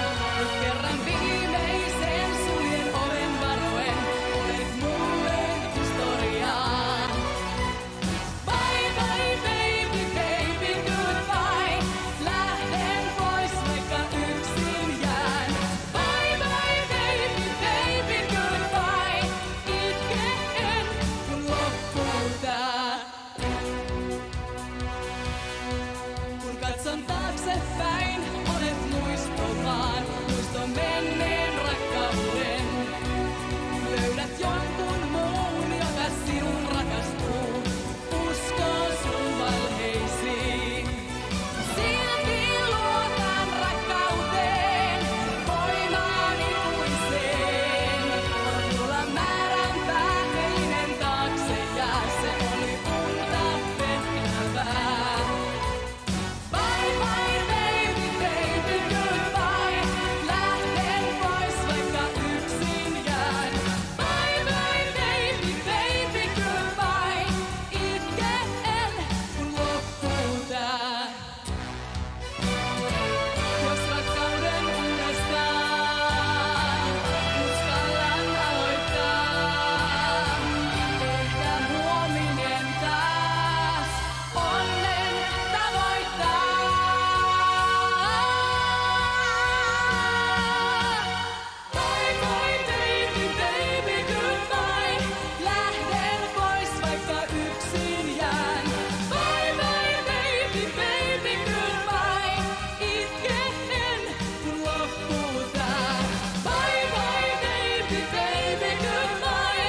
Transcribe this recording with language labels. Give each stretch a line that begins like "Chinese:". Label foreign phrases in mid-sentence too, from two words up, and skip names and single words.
Finnish: Nyt kerran viimeisen suljen oven varoen, olet mulle historiaa.
English: Bye bye baby, baby goodbye.
Finnish: Lähden pois vaikka yksin jään.
English: Bye bye baby, baby goodbye.
Finnish: Itken kun loppuu tää. Kun katson taaksepäin, olet muisto vaan. Muisto menneen rakkauden. Löydät jonkun muun, joka sinun rakastuu. Uskoo sun valheisiin. Silti luotan rakkauteen, voimaan ikuiseen. On tulla määränpää heinen taakse ja se oli unta vettävää.
English: Bye bye baby, baby goodbye.
Finnish: Lähden pois vaikka yksin jään.
English: Bye bye baby, baby goodbye.
Finnish: Itken kun loppuu tää. Jos rakkauden uudestaan uskallan aloittaa, ehkä huominen taas onnen tavoittaa.
English: Bye bye baby, baby goodbye.
Finnish: Lähden pois vaikka yksin jään.
English: Bye bye baby, baby goodbye.
Finnish: Itken kun loppuu tää.
English: Bye bye baby, baby goodbye.